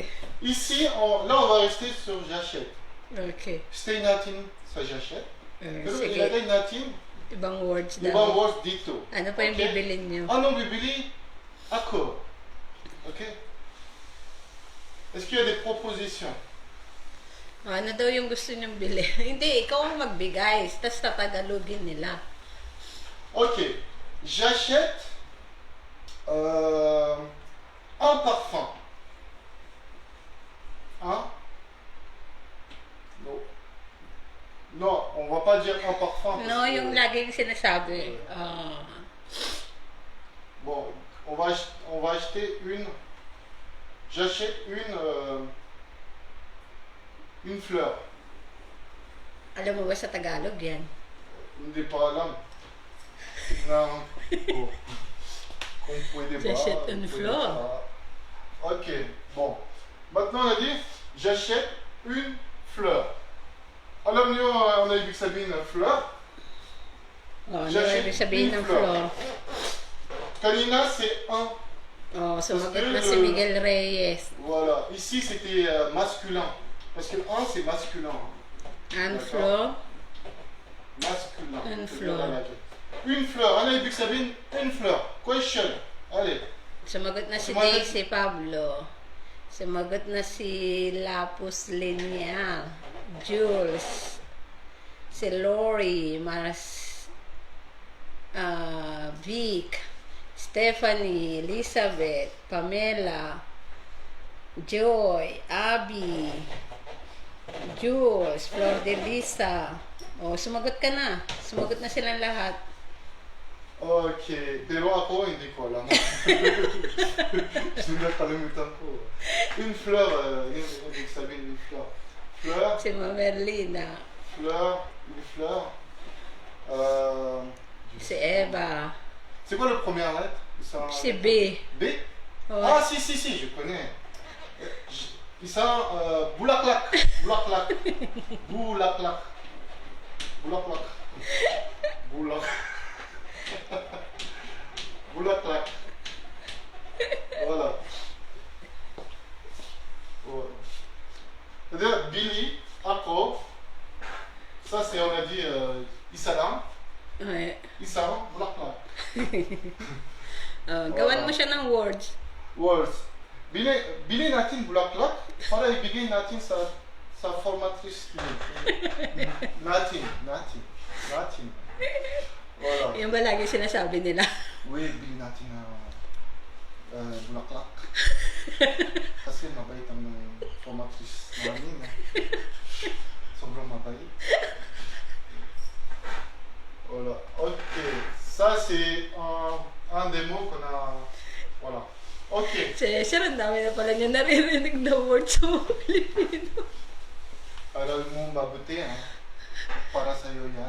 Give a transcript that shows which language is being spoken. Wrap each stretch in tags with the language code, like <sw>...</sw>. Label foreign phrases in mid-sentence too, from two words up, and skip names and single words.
<fr>ici, là on va rester sur j'achète. Okay.</fr> <tl>Stay natin sa j'achète. Pero Sige. ilagay natin Ibang words daw. ibang words dito. Ano pa yung Okay? bibilin nyo? Anong bibili? Ako. Ok?</tl> <fr>Est-ce qu'il y a des propositions?</fr> <tl>Ano daw yung gusto nyong bili? Hindi, ikaw ang magbigay. Tapos tatagalogin nila.</tl> <fr>Ok. J'achète un parfum. Hein? Non. Non, on va pas dire un parfum. parce</fr> <tl>No,</tl> <fr>que-</fr> <tl>yung laging sinasabi.</tl> <fr>Bon, on va acheter une. J'achète une fleur.</fr> <tl>Alam mo ba sa Tagalog yan? Hindi pa alam. Tignan ko. Kung pwede ba.</tl> <fr>J'achète une</fr> <tl>pwede</tl> <fr>fleur.</fr> <tl>pa. Ok, bon.</tl> <fr>Maintenant on a dit, j'achète une fleur.</fr> <tl>Alam niyo, ano ibig sabihin ng fleur? Ano</tl> <fr>J'achète</fr> <tl>ibig sabihin</tl> <fr>une</fr> <tl>ng</tl> <fr>fleur.</fr> <tl>flor? Kanina,</tl> <fr>c'est un.</fr> <tl>Sumagot</tl> <fr>Parce que</fr> <tl>na si Miguel Reyes.</tl> <fr>Voilà. Ici, c'était masculin. Parce que un, c'est masculin. An D'accord.</fr> <tl>flor?</tl> <fr>Masculin. Une C'est fleur. bien la laquelle. Une fleur.</fr> <tl>Ano ibig sabihin?</tl> <fr>Une fleur. Question. Allez.</fr> <tl>Sumagot na si Sumagot- Daisy Pablo. Sumagot na si Lapus Lineal. Jules. Si Lori. Vic. Stephanie. Elizabeth. Pamela. Joy. Abby. Jules. Flor de Lisa. Sumagot ka na. Sumagot na silang lahat. Ok. Pero ako, hindi ko alam. Nakalimutan ko.</tl> <fr>Une fleur.</fr> <tl>Yun ibig sabihin,</tl> <fr>une fleur. Fleur.</fr> <tl>Si Mamerlina.</tl> <fr>Fleur. Une fleur.</fr> <tl>Si Eva.</tl> <fr>C'est quoi le premier lettre? Ça-</fr> <tl>Si B. B?</tl> <fr>Ouais. Ah, si, je connais. Ils sont boulaklak. Boulaklak.</fr> <tl>Boulaklak. Boulaklak. Boulak. Boulaklak.</tl> <fr>Voilà. Voilà. C'est-à-dire Billy, Ako, ça c'est, on a dit, Isalam. Ouais.</fr> <tl>Isalam, Boulaklak. Gawan mo siya ng words. Words. Bili natin bulaklak para ibigay natin sa formatrice natin.</tl> <fr>Voilà.</fr> <tl>Yung ba lagi sinasabi nila? Oui, bili natin bulaklak. Kasi mabait ang formatrice namin. Sobrang mabait.</tl> <fr>Voilà. Ok. Ça c'est un des mots qu'on a. Voilà. Ok.</fr> <tl>Sir, ang dami na pala niya naririnig na words sa mga Pilipino. Aral mo mabuti, ha? Para sa'yo yan.</tl>